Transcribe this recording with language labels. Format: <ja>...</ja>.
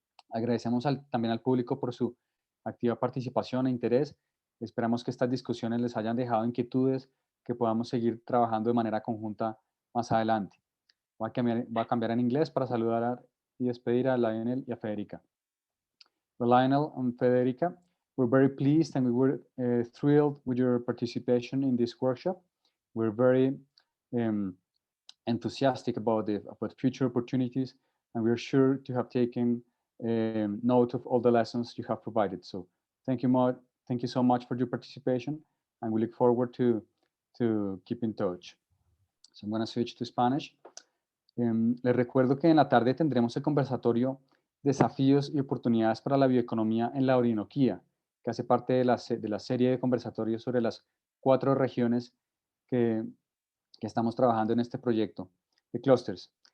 <es>Agradecemos también al público por su activa participación e interés. Esperamos que estas discusiones les hayan dejado inquietudes que podamos seguir trabajando de manera conjunta más adelante. Voy a cambiar en inglés para saludar y despedir a Lionel y a Federica.</es> <en>So Lionel and Federica, We're very pleased and we were thrilled with your participation in this workshop. We're very enthusiastic about future opportunities, and we're sure to have taken note of all the lessons you have provided. So thank you so much for your participation, and we look forward to keep in touch. So I'm going to switch to Spanish.</en> <es>Les recuerdo que en la tarde tendremos el conversatorio Desafíos y oportunidades para la bioeconomía en la Orinoquía, que hace parte de la serie de conversatorios sobre las 4 regiones que estamos trabajando en este proyecto de clusters.</es>